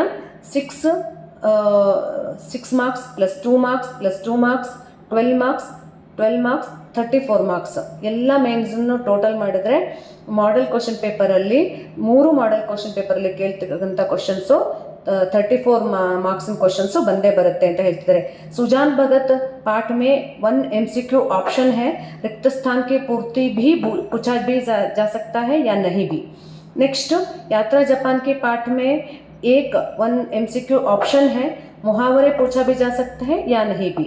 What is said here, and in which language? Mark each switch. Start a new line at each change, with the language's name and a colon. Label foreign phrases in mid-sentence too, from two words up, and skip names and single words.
English: 6 marks plus 2 marks plus 2 marks 12 marks 34 marks
Kannada: ಎಲ್ಲ ಮೇನ್ಸನ್ನು ಟೋಟಲ್ ಮಾಡಿದ್ರೆ
English: model question
Kannada: ಪೇಪರಲ್ಲಿ 3
English: model question
Kannada: ಪೇಪರಲ್ಲಿ ಕೇಳ್ತಕ್ಕಂಥ ಕ್ವೆಶ್ಚನ್ಸು 34 ಮಾರ್ಕ್ಸಿನ ಕ್ವೆಶ್ಚನ್ಸು ಬಂದೇ ಬರುತ್ತೆ ಅಂತ ಹೇಳ್ತಿದ್ದಾರೆ.
Hindi: सुजान भगत पाठ में 1
English: MCQ option
Hindi: है, रिक्त स्थान की पूर्ति भी पूछा भी जा सकता है या नहीं भी. नेक्स्ट यात्रा जापान के पाठ में 1
English: MCQ option
Hindi: है, मुहावरे पूछा भी जा सकता है या नहीं भी.